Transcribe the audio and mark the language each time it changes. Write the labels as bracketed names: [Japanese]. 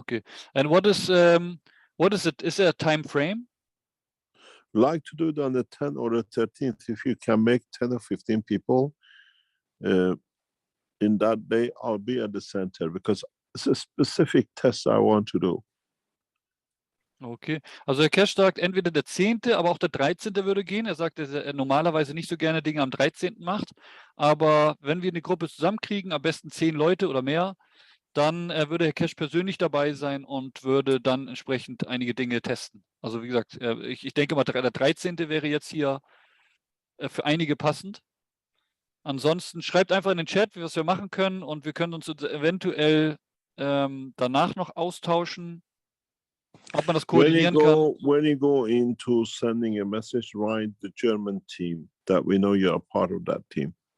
[English] Okay. And what is it? Is there a time frame? Like to do it on the 10th or the 13th. If you can make 10 or 15 people in that day, I'll be at the center, because it's a specific test I want to do. [German] Okay, also Herr Keshe sagt, entweder der 10., aber auch der 13. würde gehen. Er sagt, dass er normalerweise nicht so gerne Dinge am 13. macht. Aber wenn wir eine Gruppe zusammenkriegen, am besten 10 Leute oder mehr, dann würde Herr Keshe persönlich dabei sein und würde dann entsprechend einige Dinge testen. Also wie gesagt, ich denke mal, der 13. wäre jetzt hier für einige passend. Ansonsten schreibt einfach in den Chat, was wir machen können, und wir können uns eventuell danach noch austauschen, ob man das koordinieren kann. [English] When you go into sending a message, write the German team, that we know you're a part of that team.